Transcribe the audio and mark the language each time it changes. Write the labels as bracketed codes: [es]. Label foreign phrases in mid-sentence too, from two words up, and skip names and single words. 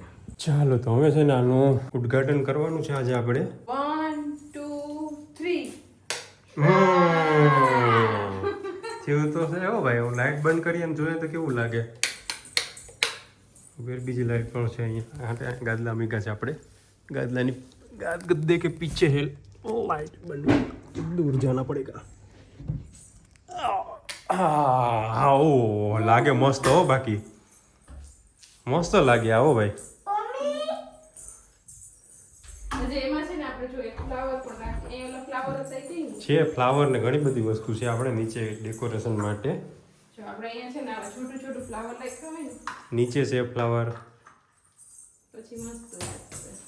[gu] ચાલો તો હવે છે ને આનું ઉદ્ઘાટન કરવાનું છે આજે આપણે 1 2 3 જેવું તો છે હો ભાઈ હું લાઈટ બંધ કરી એમ જોઈએ તો કેવું લાગે फिर બીજી લાઈટ પણ છે અહીંયા આ ગાદલા મીગા છે આપણે ગાદલાની [hi] गद्दे के पीछे है लाइट बंद दूर जाना पड़ेगा [gu] ઓ લાગે મસ્ત હો બાકી મસ્ત લાગે [hi] आओ भाई [gu] હજી એમાં છે ને આપણે જો એક ફ્લાવર પણ રાખીએ એ ઓલા ફ્લાવર હતા કે છે ફ્લાવર ને ઘણી બધી વસ્તુ છે આપણે નીચે ડેકોરેશન માટે જો આપણે અહીંયા છે ને આ છોટું છોટું ફ્લાવર રાખ્યા હોય ને નીચે છે ફ્લાવર પછી મસ્ત લાગશે